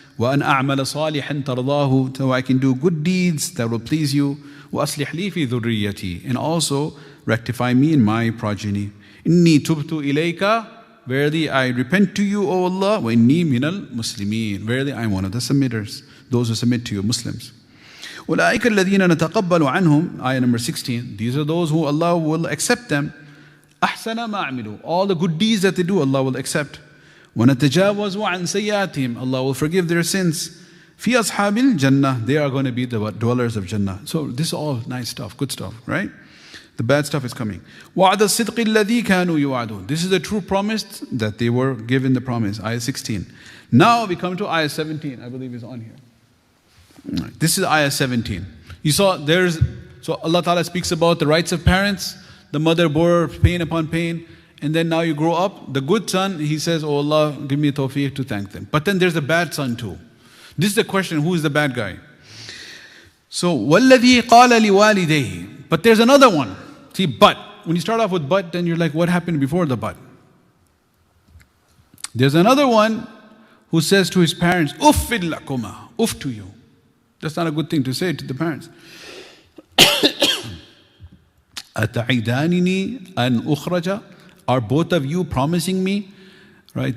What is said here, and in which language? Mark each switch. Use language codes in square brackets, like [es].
[ar] وَأَنْ أَعْمَلَ صَالِحًا تَرْضَاهُ, [en] so I can do good deeds that will please you. [ar] وَأَصْلِحْ لِي فِي ذُرِّيَّتِي, [en] and also rectify me in my progeny. [ar] إِنِّي تُبْتُ إِلَيْكَ, [en] verily I repent to you, O Allah. [ar] وَإِنِّي مِنَ الْمُسْلِمِينَ, [en] verily I am one of the submitters, those who submit to you, Muslims. [ar] أُولَٰئِكَ الَّذِينَ نَتَقَبَّلُ عَنْهُمْ, [en] ayah number 16. These are those who Allah will accept them. [ar] أَحْسَنَ مَا عَمِلُوا, [en] all the good deeds that they do, Allah will accept. [ar] وَنَتَجَاوَزُ عَنْ سَيِّئَاتِهِمْ, [en] Allah will forgive their sins. [ar] فِي أَصْحَابِ الْجَنَّةِ, [en] they are going to be the dwellers of Jannah. So this is all nice stuff, good stuff, right? The bad stuff is coming. [ar] وَعْدَ الصِّدْقِ الَّذِي كَانُوا يُوعَدُونَ, [en] this is the true promise that they were given the promise. Ayah 16. Now we come to ayah 17, I believe is on here. This is ayah 17. You saw so Allah Ta'ala speaks about the rights of parents. The mother bore pain upon pain. And then now you grow up, the good son, he says, oh Allah, give me tawfiq to thank them. But then there's the bad son too. This is the question, who is the bad guy? [ar] So, وَالَّذِي قَالَ لِوَالِدَيْهِ. [en] But there's another one. See, but. When you start off with but, then you're like, what happened before the but? There's another one who says to his parents, [ar] uffil lakuma, [en] uff to you. That's not a good thing to say to the parents. [ar] Ata'idanini an ukhraja. [en] Are both of you promising me? Right?